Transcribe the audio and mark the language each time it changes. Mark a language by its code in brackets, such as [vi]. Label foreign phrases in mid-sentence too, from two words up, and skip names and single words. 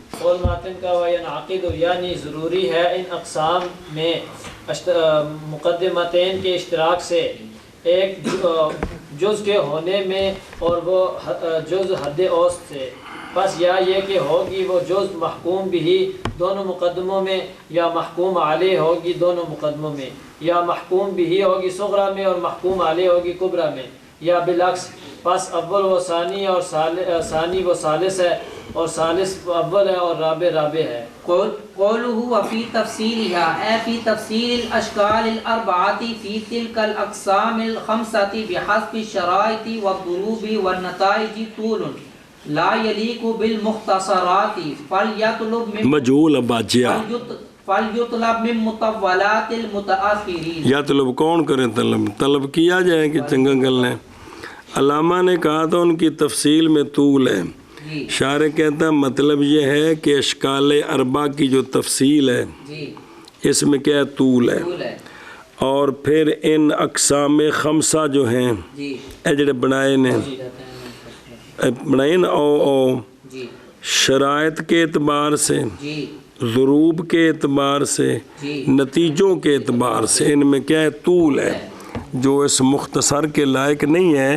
[ur] قول ماتن کا وینعقد یعنی ضروری ہے ان اقسام میں مقدمتین کے اشتراک سے ایک جز کے ہونے میں اور وہ جز حد اوسط سے. پس یا یہ کہ ہوگی وہ جز محکوم بھی دونوں مقدموں میں یا محکوم علیہ ہوگی دونوں مقدموں میں یا محکوم بھی ہوگی صغرا میں اور محکوم علیہ ہوگی کبرا میں یا بالعکس. پس اول و ثانی اور ثانی و ثالث ہے اور ثالث اول ہے اور رابع رابع ہے. [ar] قوله وفي تفصيلها في تفصيل الأشكال الأربعة في تلك الأقسام الخمسة بحسب الشرائط والضروب والنتائج طول لا يليق بالمختصرات فليطلب من مجهول باجیا فليطلب من مطولات المتأخرين. [ur] یا طلب کون کرے طلب کیا جائے کہ [pa] چنگا گل ہے. [ur] علامہ نے کہا تھا ان کی تفصیل میں طول ہے. شارح کہتا ہے مطلب یہ ہے کہ اشکال اربع کی جو تفصیل ہے اس میں کیا طول ہے. اور پھر ان اقسام خمسہ جو ہیں [pa] اے جڑے بنائے نے بنائے نا او [ur] شرائط کے اعتبار سے ضروب کے اعتبار سے نتیجوں کے اعتبار سے ان میں کیا ہے طول ہے جو اس مختصر کے لائق نہیں ہے.